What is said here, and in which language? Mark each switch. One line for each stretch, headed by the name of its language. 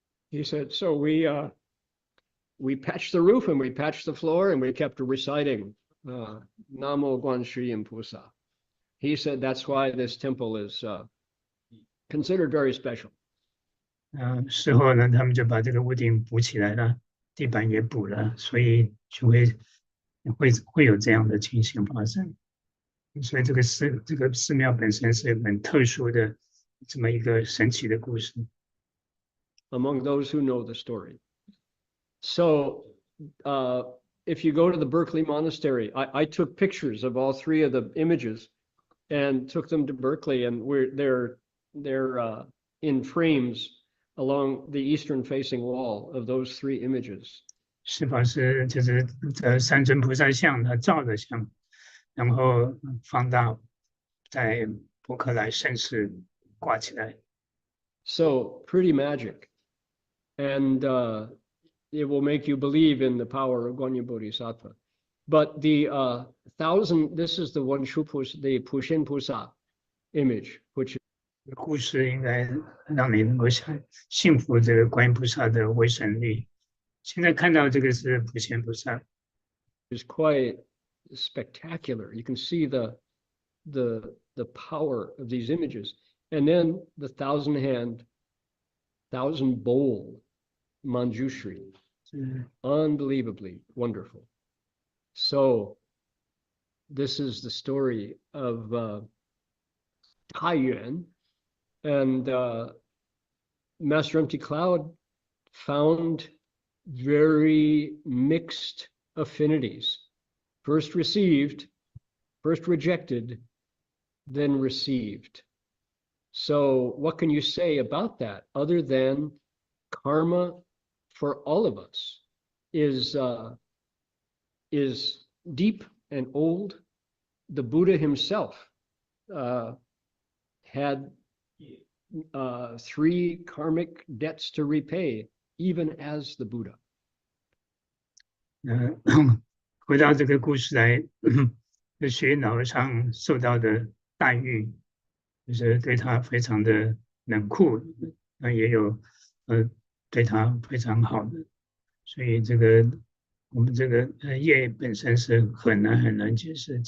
English: He said, so we patched the roof and we patched the floor and we kept reciting
Chinese: Namo Guanshi Yin Pusa.
English: He said that's why this temple is considered very special.
Chinese: 事后呢，他们就把这个屋顶补起来了，地板也补了，所以就会有这样的情形发生。所以这个寺庙本身是很特殊的这么一个神奇的故事。
English: Among those who know the story. So if you go to the Berkeley Monastery, I took pictures of all 3 of the images and took them to Berkeley, and they're in frames along the eastern facing wall of those 3 images.
Chinese: 是法师就是三尊菩萨像，他照着像。然后放大在伯克莱圣寺挂起来。
English: So pretty magic, and it will make you believe in the power of Guanyin Bodhisattva. But the 1,000, this is the the Pushin Pusa image, which
Chinese: 故事应该让你能够信服这个观音菩萨的威神力。现在看到这个是普贤菩萨。
English: is quite spectacular. You can see the power of these images, and then the 1,000-hand, 1,000-bowl Manjushri, unbelievably wonderful. So this is the story of Taiyuan, and Master Empty Cloud found very mixed affinities. First received, first rejected, then received. So what can you say about that other than karma for all of us is deep and old? The Buddha himself had 3 karmic debts to repay, even as the Buddha.
Chinese: 回到这个故事来，虚云老和尚受到的待遇，就是对他非常的冷酷，也有对他非常好的，所以我们这个业本身是很难解释。